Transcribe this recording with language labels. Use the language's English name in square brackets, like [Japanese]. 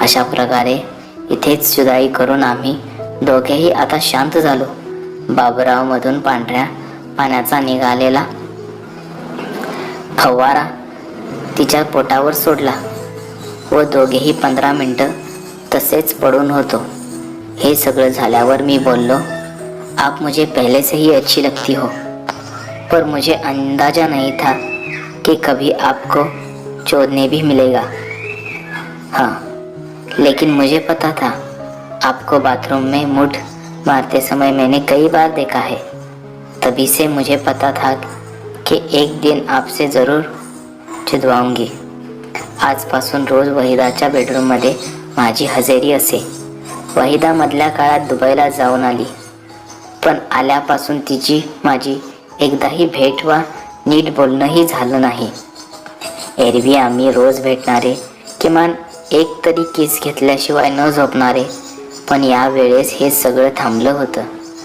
[Marathi] अशा प्रकारे इथेच जुदाई करून आम्ही दोघेही आता शांत झालो. बाबूरावमधून पांढऱ्या पाण्याचा निघालेला फवारा तिच्या पोटावर सोडला व दोघेही 15 मिनिटं तसेच पडून होतो. हे सगळं झाल्यावर मी बोललो, [Hindi] आप मुझे पहले से ही अच्छी लगती हो, पर मुझे अंदाजा नहीं था कि कभी आपको चोदने भी मिलेगा. हाँ, लेकिन मुझे पता था आपको बाथरूम में मुठ मारते समय मैंने कई बार देखा है. तभी से मुझे पता था कि एक दिन आपसे ज़रूर चिदवाऊंगी. [Marathi] आजपासून रोज वहिदाच्या बेडरूममध्ये माझी हजेरी असे. वहिदा मधल्या काळात दुबईला जाऊन आली, पण आल्यापासून तिची माझी एकदाही भेट वा नीट बोलणंही झालं नाही. एरवी आम्ही रोज भेटणारे, किमान एक तरी किस घेतल्याशिवाय न झोपणारे, पण या वेळेस हे सगळं थांबलं होतं.